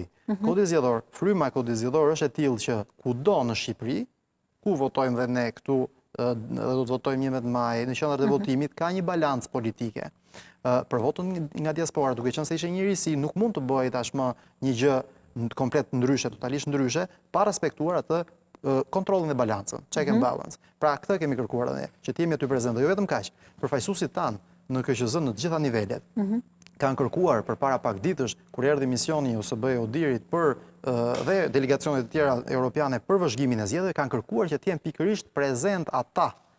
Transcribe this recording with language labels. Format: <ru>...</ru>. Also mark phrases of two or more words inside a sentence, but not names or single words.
<sq>Kodi zgjedhor, fryma e kodit zgjedhor është e tillë që kudo në Shqipëri, ku votojmë dhe ne këtu, dhe do të votojmë 11 maj, në qendrat e votimit ka një balancë politike. Për votën nga diaspora, duke qenë se ishte një risi, nuk mund të bëhej tashmë një gjë komplet ndryshe, totalisht ndryshe, pa respektuar atë kontrollin e balancën,</sq> <en>check and balance.</en> <sq>Pra këtë kemi kërkuar edhe ne, që të jemi aty prezent, dhe jo vetëm kaq, përfaqësuesit tanë në KQZ në të gjitha nivelet kanë kërkuar përpara pak ditësh kur erdhi misioni i OSBE Odirit dhe delegacionet e tjera europiane për vëzhgimin e zgjedhjeve, kanë kërkuar që të jenë pikërisht prezent ata</sq>